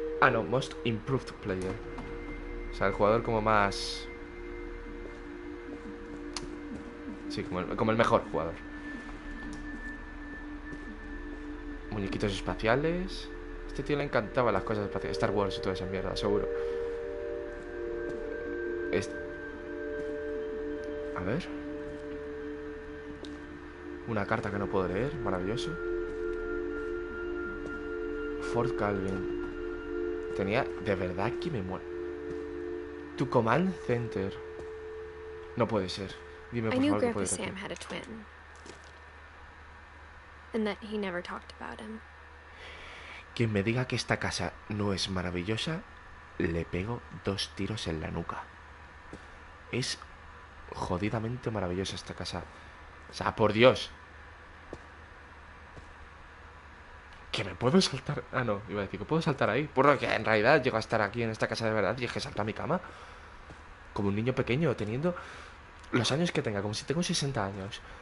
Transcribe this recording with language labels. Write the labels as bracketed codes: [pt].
[en] Ah, no, Most Improved Player. [es] O sea, el jugador como más... Sí, como el mejor jugador. Muñequitos espaciales. Este tío le encantaban las cosas espaciales. Star Wars y toda esa mierda, seguro. A ver. Una carta que no puedo leer, maravilloso. Fort Calvin. Tenía... De verdad que me muero. Tu command center. No puede ser. Dime, por favor, que puede ser. [en] Sam had a twin. And that he never talked about him. [es] Quien me diga que esta casa no es maravillosa, le pego 2 tiros en la nuca. Es jodidamente maravillosa esta casa. O sea, por Dios. Que me puedo saltar... Ah, no, iba a decir que puedo saltar ahí. Porque en realidad llego a estar aquí en esta casa de verdad y es que salto a mi cama como un niño pequeño, teniendo los años que tenga, como si tengo 60 años.